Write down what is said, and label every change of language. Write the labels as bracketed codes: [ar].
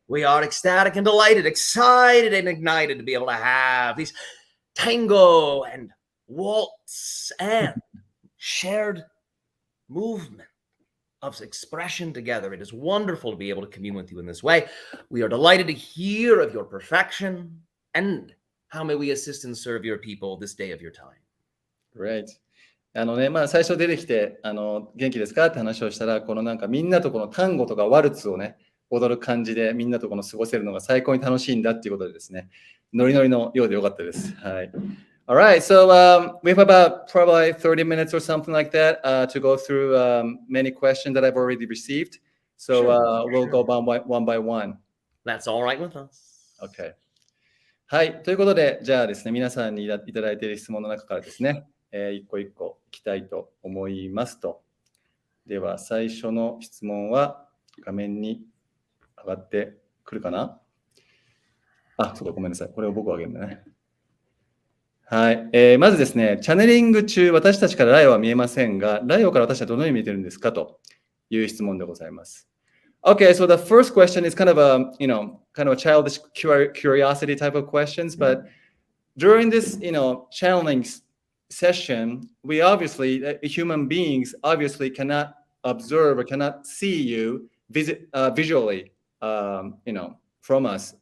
[en] We are ecstatic and delighted, excited and ignited to be able to have these tango and waltz and shared movement of expression together. It is wonderful to be able to commune with you in this way. We are delighted to hear of your perfection. And how may we assist and serve your people this day of your time? Great. [ja] 最初出てきて、元気ですかって話をしたら、このなんかみんなとこの単語とかワルツをね、踊る感じでみんなとこの過ごせるのが最高に楽しいんだっていうことでですね、ノリノリのようでよかったです。はい。 [en] Alright, so we have about probably 30 minutes or something like that to go through many questions that I've already received. So we'll go one by one. That's all right with us. OK。 [ja] はい。ということで、じゃあですね、皆さんにいただいている質問の中からですね、一個一個いきたいと思いますと。では、最初の質問は画面に上がってくるかな？あ、そうか、ごめんなさい。これを僕は上げるんだね。はい。まずですね、チャネリング中、私たちからライオは見えませんが、ライオから私はどのように見えてるんですかという質問でございます。 [en] Okay, so the first question is kind of a, kind of a childish curiosity type of questions, but during this, channeling session, we obviously, human beings obviously cannot observe or cannot see you visually, from us.